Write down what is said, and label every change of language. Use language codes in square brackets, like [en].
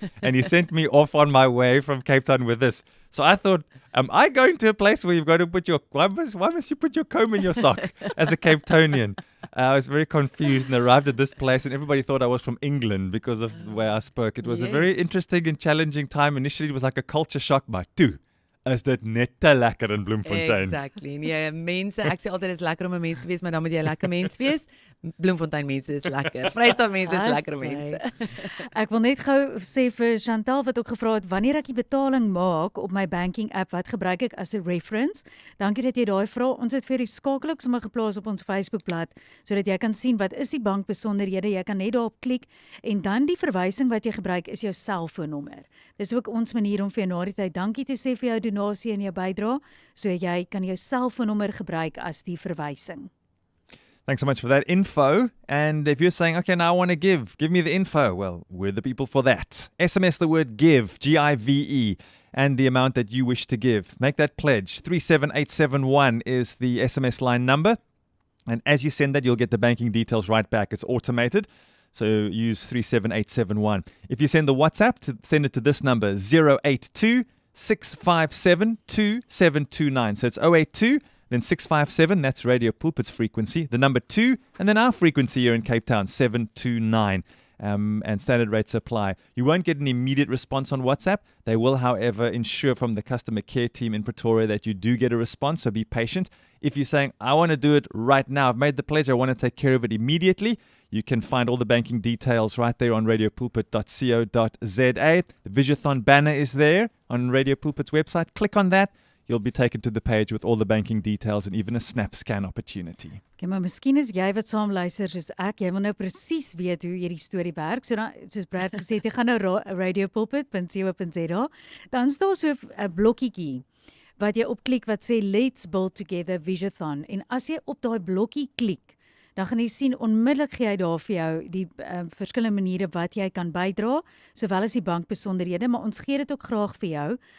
[en] And he sent me off on my way from Cape Town with this. So I thought, am I going to a place where you've got to put why must you put your comb in your sock as a Cape Townian? I was very confused and arrived at this place, and everybody thought I was from England because of the way I spoke. It was a very interesting and challenging time. Initially, it was like a culture shock, but [af] is dit net te lekker [en] in Bloemfontein. Exactly. [af] Nee, mense, ek sê altyd is lekker om 'n mens te wees, maar dan moet jy 'n lekker mens wees. Bloemfontein mense is lekker. Vrystaat mense is lekker mense. Ek wil net gou sê vir Chantal wat ook gevra het, wanneer ek die betaling maak op my banking app, wat gebruik ek as 'n reference? Dankie dat jy daai vra. Ons het vir die skakel ook sommer geplaas op ons Facebookblad, sodat jy kan sien wat is die bankbesonderhede. Jy kan net daarop klik en dan die verwysing wat jy gebruik is jou selfoonnommer. Dis ook ons manier om vir jou na die tyd dankie te sê vir jou donasie en jou bydrae, so jy kan jou selfoonnommer gebruik as die verwysing. [en] Thanks so much for that info. And if you're saying, okay, now I want to give me the info. Well, we're the people for that. SMS the word give, G-I-V-E, and the amount that you wish to give. Make that pledge. 37871 is the SMS line number. And as you send that, you'll get the banking details right back. It's automated. So use 37871. If you send the WhatsApp, send it to this number, 082 657 2729. So it's 082, then 657, that's Radio Pulpit's frequency, the number 2, and then our frequency here in Cape Town, 729. And standard rates apply. You won't get an immediate response on WhatsApp. They will, however, ensure from the customer care team in Pretoria that you do get a response, so be patient. If you're saying, I want to do it right now, I've made the pledge, I want to take care of it immediately, you can find all the banking details right there on radiopulpit.co.za. The Visiothon banner is there on Radio Pulpit's website. Click on that. You'll be taken to the page with all the banking details and even a snap scan opportunity. [af] Okay, maar miskien is jy wat saam luister soos ek, jy wil nou presies weet hoe hierdie storie werk. So dan, soos Brad gesê het, jy gaan nou radiopulpit.co.za, dan staan so 'n blokkietjie wat jy opklik wat sê Let's Build Together Visiothon. En as jy op daai blokkie klik, dan gaan jy sien onmiddellik gee hy daar vir jou die verskillende maniere wat jy kan bydra, sowel as die bankbesonderhede, maar ons gee dit ook graag vir jou.